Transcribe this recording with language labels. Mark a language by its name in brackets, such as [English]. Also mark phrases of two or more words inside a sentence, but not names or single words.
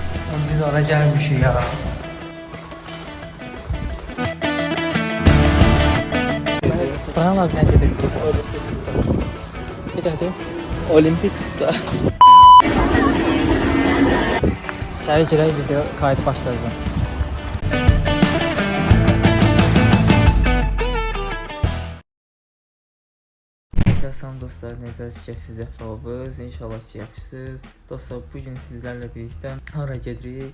[Turkish] Biz ona gelmişiz ya. Bana bak bence de. Olympic Star. Bir tane de. Olympic Star. [Azerbaijani] Sərgilə video kaydı başladı. Salam dostlar, necəsiz, keyfiniz əhvalınız? İnşallah ki, yaxşısınız. Dostlar, bugün sizlərlə birlikdə hara gedirik?